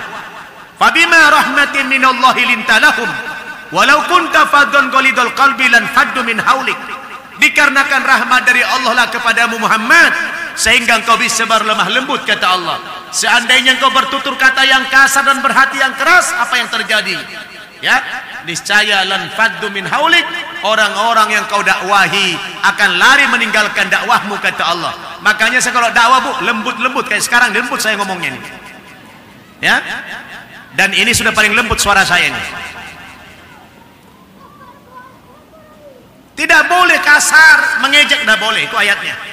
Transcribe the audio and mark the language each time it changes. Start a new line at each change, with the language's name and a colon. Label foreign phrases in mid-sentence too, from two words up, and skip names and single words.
Arabic: فبما رحمة من الله لنت لهم ولو كنت فظا غليظ القلب لانفضوا من حولك.
Indonesian: Dikarenakan rahmat dari Allah lah kepadamu Muhammad, sehingga engkau bisa berlemah lembut, kata Allah. Seandainya engkau bertutur kata yang kasar dan berhati yang keras, apa yang terjadi? Ya, niscaya
Arabic: لانفضوا من حولك,
Indonesian: orang-orang yang kau dakwahi akan lari meninggalkan dakwahmu, kata Allah. Makanya saya kalau dakwah, Bu, lembut-lembut kayak sekarang lembut saya ngomongnya ini. Ya. Dan ini sudah paling lembut suara saya ini. Tidak boleh kasar, mengejek tidak boleh, itu ayatnya.